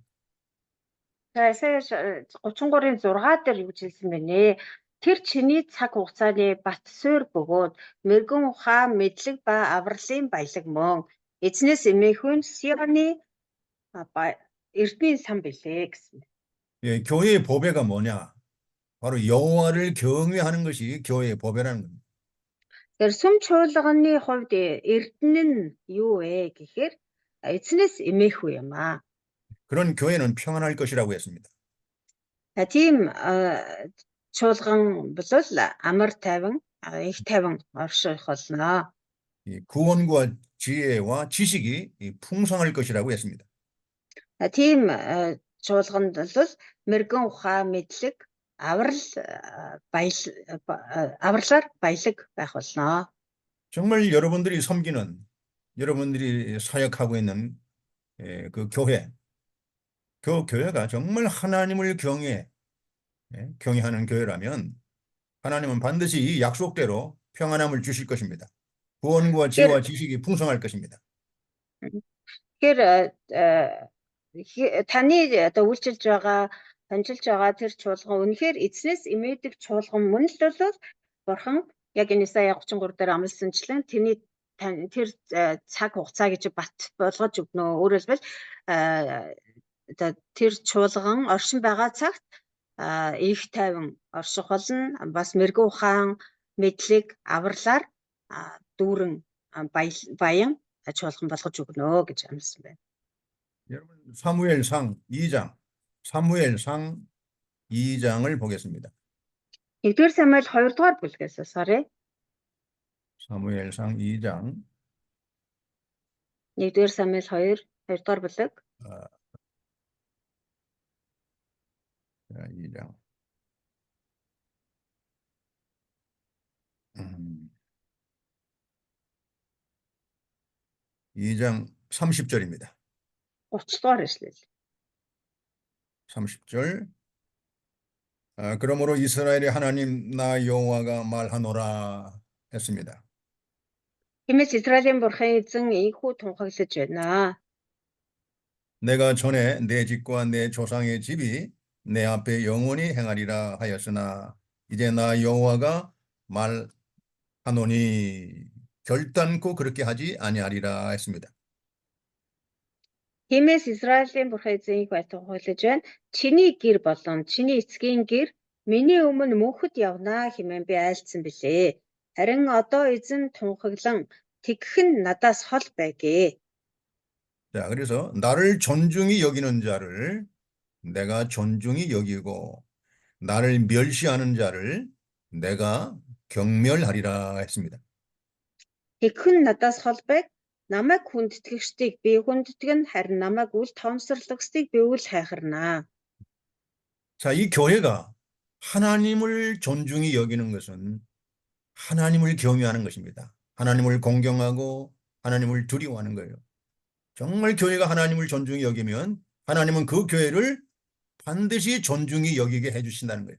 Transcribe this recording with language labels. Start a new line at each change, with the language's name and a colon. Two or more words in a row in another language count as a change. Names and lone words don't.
Mongolian: За Исая 33-ийн 6 дээр юу хэлсэн бэ нэ? Тэр чиний цаг хугацааны бат суурь бөгөөд мэрэгэн ухаан мэдлэг ба авралын баялаг мөн эзнээс эмээхүүн Сионы эрдмийн сан билээ гэсэн.
Korean: 예, 교회의 보배가 뭐냐? 바로 여호와를 경외하는 것이 교회의 보배라는 겁니다.
Mongolian: Тэр сүм чуулганы хувьд эрдэнэ нь юу вэ гэхээр эзнээс эмээхүү юм аа.
Korean: 그런 교회는 평안할 것이라고 했습니다.
Mongolian: Тийм чуулган бол амар тайван, их тайван орших болно.
Korean: 이 구원과 지혜와 지식이 풍성할 것이라고 했습니다.
Mongolian: Тийм чуулганд бол мэрэгэн ухаан мэдлэг, авралаар баялаг байх болно.
Korean: 정말 여러분들이 섬기는, 여러분들이 사역하고 있는 그 교회, 그 교회가 정말 하나님을 경외하는 교회라면 하나님은 반드시 이 약속대로 평안함을 주실 것입니다. 구원과 지혜와 지식이 풍성할 것입니다.
Mongolian: Тэгэхээр таны одоо үйлчилж байгаа, хамжилж байгаа тэр чуулган үнэхээр эзнээс эмээдэг чуулган мөн л бол Бурхан яг энэ Исая 33 дээр амласанчлан тэр цаг хугацаа гэж бат болгож өгнө. Өөрөөр хэлбэл одоо тэр чуулган оршин байгаа цагт их тайван орших болно. Бас мэрэгэн ухаан мэдлэг авралаар дүүрэн баян чуулган болгож өгнө гэж амласан байна.
Korean: 여러분 사무엘상 2장을 보겠습니다.
Mongolian: 1-р Самуэль 2-р бүлгээс сарэ.
Korean: 사무엘상 2장.
Mongolian: 1-р Самуэль 2-р бүлэг.
Korean: 2장. 2장 30절입니다.
Mongolian: 30-р эшлэл.
Korean: 30절. 그러므로 이스라엘의 하나님 나 여호와가 말하노라 했습니다.
Mongolian: Тиймээс Израилийн бурхан эзэн ийхүү тунхаглаж байна.
Korean: 내가 전에 내 집과 내 조상의 집이 내 앞에 영원히 행하리라 하였으나 이제 나 여호와가 말하노니 결단코 그렇게 하지 아니하리라 했습니다.
Mongolian: Тиймээс Израилийн бурхан эзэн ийхүү тунхаглаж байна. Чиний гэр болон чиний эцгийн гэр миний өмнө мөнхөд явнаа хэмээн би айлцсан билээ. Харин одоо эзэн тунхаглан тэгэх нь надаас хол байгээ.
Korean: 자, 그래서 나를 존중히 여기는 자를 내가 존중히 여기고 나를 멸시하는 자를 내가 경멸하리라 했습니다.
Mongolian: Тэгэх нь надаас хол байг. Намайг хүндэтгэгчдийг би хүндтгэн харин намайг үл томсорлагчдыг би үл хайхарнаа.
Korean: 자, 이 교회가 하나님을 존중히 여기는 것은 하나님을 경외하는 것입니다. 하나님을 공경하고 하나님을 두려워하는 거예요. 정말 교회가 하나님을 존중히 여기면 하나님은 그 교회를 반드시 존중히 여기게 해주신다는 거예요.